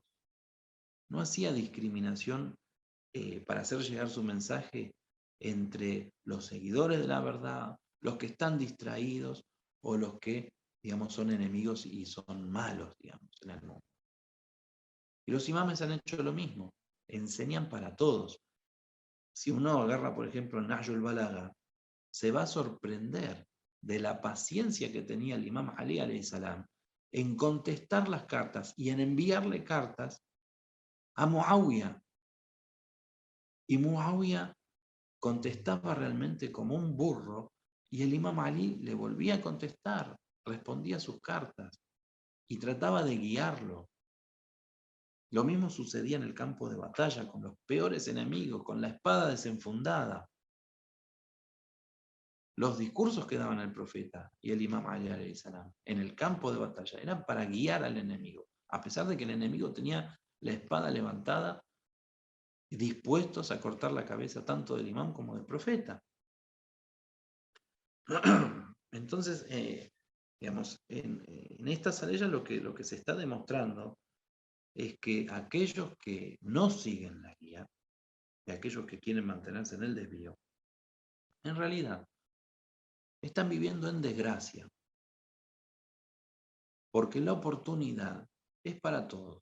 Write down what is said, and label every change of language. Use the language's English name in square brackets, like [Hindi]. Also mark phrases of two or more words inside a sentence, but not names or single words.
[Spanish] No hacía discriminación para hacer llegar su mensaje entre los seguidores de la verdad, los que están distraídos o los que, digamos, son enemigos y son malos, digamos, en el mundo. Y los imames han hecho lo mismo, enseñan para todos. Si uno agarra, por ejemplo, el Nahjul Balaga, se va a sorprender de la paciencia que tenía el imam Ali [Arabic] alayhi salam [Spanish] en contestar las cartas y en enviarle cartas a Muawiyah. Y Muawiyah contestaba realmente como un burro y el imam Ali le volvía a contestar, respondía a sus cartas y trataba de guiarlo. Lo mismo sucedía en el campo de batalla con los peores enemigos, con la espada desenfundada. Los discursos que daban el profeta y el imam Ali [Arabic] alayhi salam [Spanish] en el campo de batalla eran para guiar al enemigo, a pesar de que el enemigo tenía la espada levantada y dispuestos a cortar la cabeza tanto del imam como del profeta. Entonces, digamos, en estas aleyas lo que se está demostrando es que aquellos que no siguen la guía, y aquellos que quieren mantenerse en el desvío, en realidad están viviendo en desgracia, porque la oportunidad es para todos.